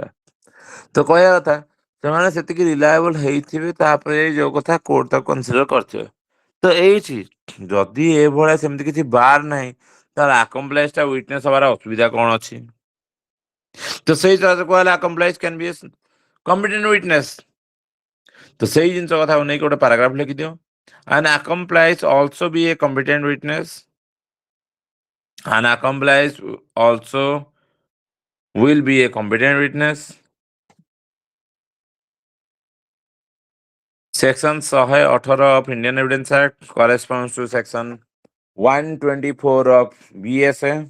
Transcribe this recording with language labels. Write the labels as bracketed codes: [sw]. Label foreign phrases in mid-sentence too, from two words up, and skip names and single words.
[or] ତ କହିବା କଥା ସେମାନେ ସେତିକି ରିଲାଏବଲ ହେଇଥିବେ, ତାପରେ ଯୋଉ କଥା କୋର୍ଟ ତାକୁ କନସିଡର କରିଥିବେ। ତ ଏଇଠି ଯଦି ଏଭଳିଆ ସେମିତି କିଛି ବାର ନାହିଁ, ତାହେଲେ ଆକମ୍ପ୍ଲାଇଜ୍ ଟା ୱିଟନେସ୍ ହବାର ଅସୁବିଧା କଣ ଅଛି? ତ ସେଇ ହିସାବରେ କୁହାହେଲା [en] accomplice can be a competent witness. [or] ତ ସେଇ ଜିନିଷ କଥାକୁ ନେଇକି ଗୋଟେ ପାରାଗ୍ରାଫ ଲେଖିଦିଅ, [en] an accomplice also be a competent witness, an accomplice also will be a competent witness. Section 118 of Indian Evidence Act corresponds to section 124 of BSA.